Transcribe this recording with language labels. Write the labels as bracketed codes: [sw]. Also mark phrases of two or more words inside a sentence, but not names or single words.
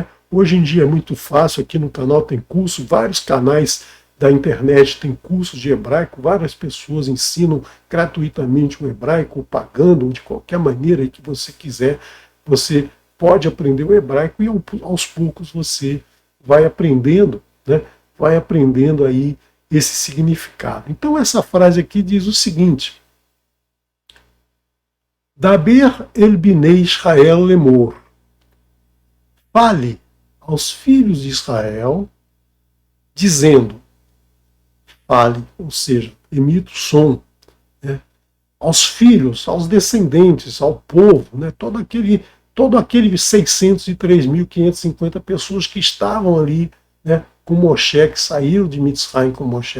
[pt] Hoje em dia é muito fácil, aqui no canal tem curso, vários canais da internet tem cursos de hebraico, várias pessoas ensinam gratuitamente o hebraico, ou pagando, ou de qualquer maneira que você quiser, você pode aprender o hebraico e aos poucos você vai aprendendo, né? Vai aprendendo aí esse significado. Então essa frase aqui diz o seguinte: [he] דבר אל בני ישראל לאמר. [pt] Fale aos filhos de Israel, dizendo, fale, ou seja, emita o som, né, aos filhos, aos descendentes, ao povo, né, todo aquele 603.550 pessoas que estavam ali, né, com Moshe, que saíram de Mitzrayim com Moshe.